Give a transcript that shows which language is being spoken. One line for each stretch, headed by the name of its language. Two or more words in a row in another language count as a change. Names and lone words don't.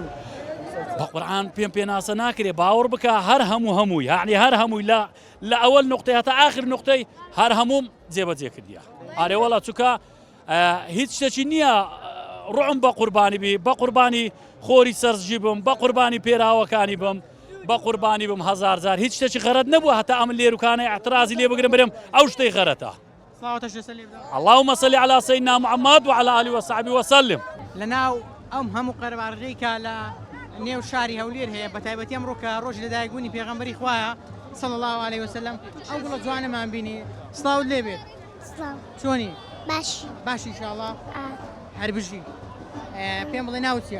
Central Kurdish: بە قورئان پێم پێناسە ناکرێت باوەڕ بکە هەر هەمووی یعنی هەر هەمووی لە ئەوەل نقطەی هەتا ئاخر نقطەی هەر هەموم جێبەجێ کردیە. ئارێوەڵە چووکە هیچ شتێکی نییە ڕوعم بە قوربانی بی بە قوربانی خۆری سەرزجی بم بە قوربانی پێراوەکانی بم بە قوربانی بم هەزار جار هیچ شتێکی غەرەت نەبووە هەتا ئەم لێروکانەی اعترازی لێ بگرم برم ئەو شتەی غەرەتە.
Arabic: اللهم صل على سيدنا محمد وعلى آله وصحبه وسلم.
Central Kurdish: لەناو ئەم هەموو قەرەباڕگەیکە لە نێو شاری هەولێر هەیە بە تایبەتی ئەمڕۆ کە ڕۆژی لەدایکبوونی پێغەمبەری خوایە
Arabic: صلی الله عليه وسلم
Central Kurdish: ئەو گوڵە جوانەمان بینی سڵاوت لێ بێت. چۆنی؟ باشی باشی ئینشاءڵڵا هەر بژی. پێم بڵێ ناوت چییە؟